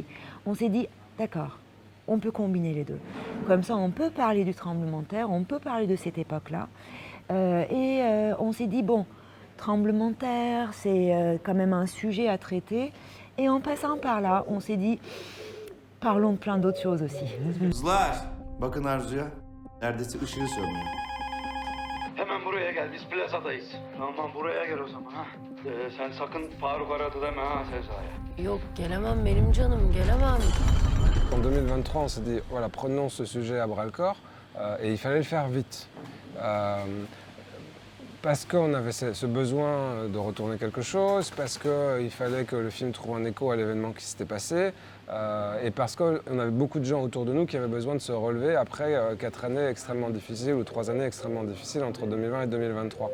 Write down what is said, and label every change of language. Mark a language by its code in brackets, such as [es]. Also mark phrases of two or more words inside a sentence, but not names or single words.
[fr] On s'est dit, d'accord, on peut combiner les deux. Comme ça, on peut parler du tremblement de terre, on peut parler de cette époque-là. On s'est dit, bon, tremblement de terre, c'est quand même un sujet à traiter. Et en passant par là, on s'est dit, parlons de plein d'autres choses aussi. [tr] Kızlar, bakın Arzu'ya. Neredeyse ışığı sönmüyor. Hemen buraya gel, biz plazadayız. Tamam, buraya gel o zaman ha. Sen sakın Faruk aradı deme ha Sezai'ye. Yok gelemem benim canım, gelemem. [fr] En 2023, on s'est dit, voilà, prenons ce sujet à bras-le-corps et il fallait le faire vite. Parce qu'on avait ce besoin de retourner quelque chose, parce qu'il fallait que le film trouve un écho à l'événement qui s'était passé, et parce qu'on avait beaucoup de gens autour de nous qui avaient besoin de se relever après 4 années extrêmement difficiles ou 3 années extrêmement difficiles entre 2020 et 2023.